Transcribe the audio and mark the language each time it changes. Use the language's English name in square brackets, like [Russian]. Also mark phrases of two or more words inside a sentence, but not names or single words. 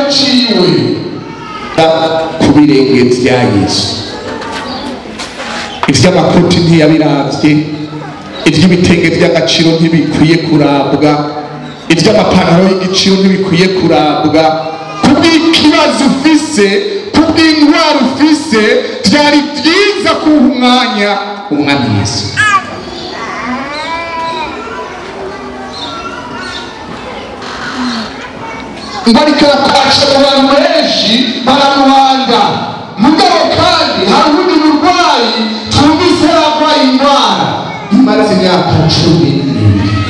[Rundi] ciwe ku birenge vya Yesu ivy'amakoti ntiyabiravye ivy'ibitenge vy'agaciro ntibikwiye kurabwa ivy'amapantaro y'igiciro ntibikwiye kurabwa kubw'ikibazo ufise kubw'indwara ufise vyari vyiza kuha umwanya umwami Yesu ngo ariko arakwasha mu bantu benshi baramuhanga mugabo kandi hari ubundi burwayi twumvise yararwaye indwara imaze imyaka 12